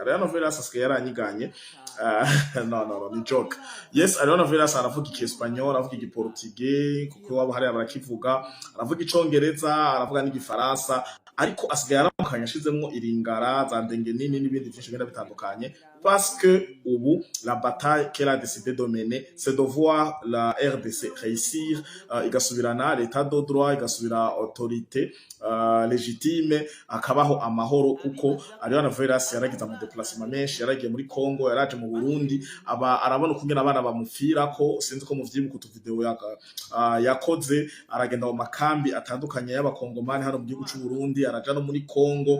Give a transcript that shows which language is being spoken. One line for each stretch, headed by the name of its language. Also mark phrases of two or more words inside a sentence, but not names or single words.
Rundi: Ariana Veras asigaye yaranyiganye. No, ni joke. Yes, Ariana Veras aravuga ikiespanyol, aravuga igiportugais kuko wabo hari abarakivuga, aravuga icongereza, aravuga n'igifaransa, ariko asigaye aramukanya ashizemwo iringara za ndenge nini n'ibindi byinshi bigenda bitandukanye.
French: Parce que ubu la bataille qu'elle a décidé de mener c'est de voir la RDC réussir, igasubirana l'état de droit, igasubira autorité légitime,
Rundi: akabaho amahoro. Kuko Ariana Veras yaragize mu déplacement menshi, yaragiye muri Congo, yaraje mu Burundi, arabona ukungena abana bamufira ko sinzi ko muvyibuka utu video yakoze. Aragenda mu makambi atandukanye y'abakongomani hano mu gihugu cy'u Burundi, araja no muri Congo.